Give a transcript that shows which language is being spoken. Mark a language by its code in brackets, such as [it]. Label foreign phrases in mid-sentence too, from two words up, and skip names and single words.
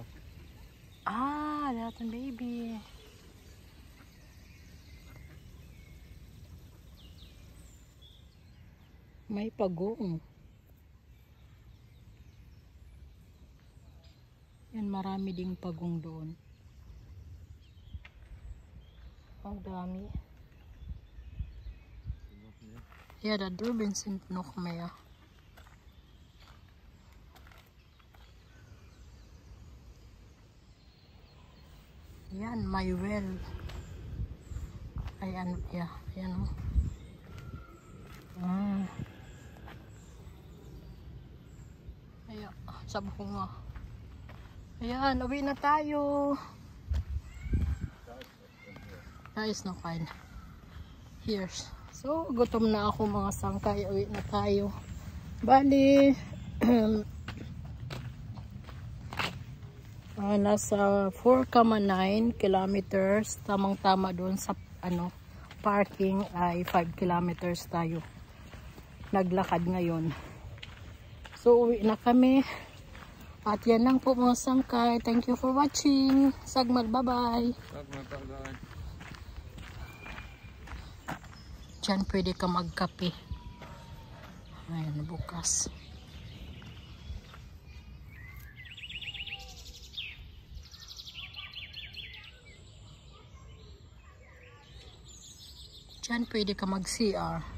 [de] Der hat ein Baby. [tl] May pagong. Yan, marami ding pagong doon. Ang dami. [de] Ja, da drüben sind noch mehr. [tl] Yan, may well. Ayan, yeah, yan, oh. Ayan, sabi ko nga. Ayan, uwi na tayo. [en] That is no fine. Here's. [tl] So, gutom na ako mga sangkay. Uwi na tayo. Bali, nasa 4,9 kilometers. Tamang-tama doon sa parking ay 5 kilometers tayo. Naglakad ngayon. So, uwi na kami. At yan lang po mga sangkay. [en] Thank you for watching. [de] Sagmal, bye-bye. Sagmal, bye-bye. [tl] Diyan pwede ka magkape. Ayan, bukas. Diyan pwede ka mag-CR.